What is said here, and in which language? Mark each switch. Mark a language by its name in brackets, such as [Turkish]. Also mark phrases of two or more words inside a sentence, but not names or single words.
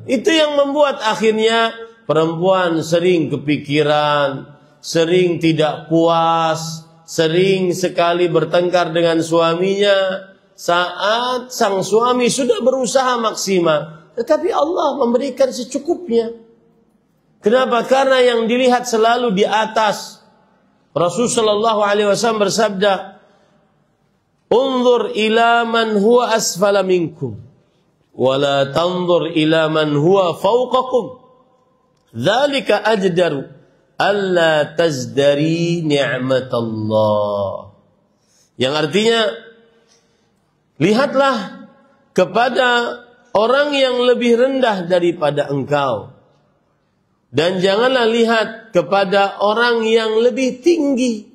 [Indonesian] Itu yang membuat akhirnya perempuan sering kepikiran, sering tidak puas, sering sekali bertengkar dengan suaminya saat sang suami sudah berusaha maksimal, tetapi Allah memberikan secukupnya. Kenapa? Karena yang dilihat selalu di atas. Rasulullah SAW bersabda, [Arabic] "انظر إلى من هو أسفل منكم ولا تنظر إلى من هو فوقكم. ذلك أجدر ألا تزدري نعمة الله." [Indonesian] Yang artinya, lihatlah kepada orang yang lebih rendah daripada engkau, dan janganlah lihat kepada orang yang lebih tinggi.